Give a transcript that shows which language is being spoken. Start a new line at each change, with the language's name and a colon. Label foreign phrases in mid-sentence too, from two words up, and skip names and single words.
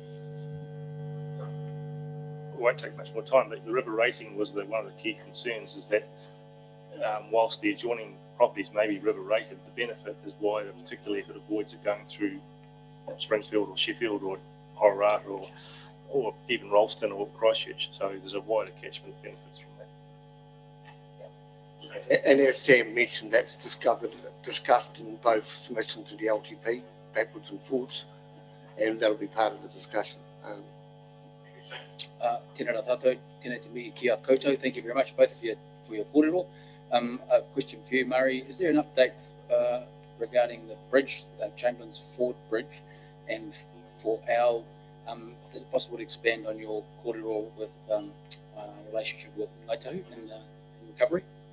English: It won't take much more time, but the river rating was one of the key concerns, is that whilst the adjoining properties may be river rated, the benefit is wider, particularly if it avoids it going through Springfield or Sheffield or Hororata or even Ralston or Christchurch. So there's a wider catchment benefits from that. And as Sam mentioned, that's discussed in both submissions to the LTP, backwards and forwards, and that'll be part of the discussion.
Māori: Tēnā tātou, tēnā te mihi ki a koutou.
English: Thank you very much both for your kōrero. A question for you, Murray. Is there an update regarding the bridge, Chamberlain's Ford Bridge, and for our, is it possible to expand on your kōrero with relationship with Naitahu and recovery?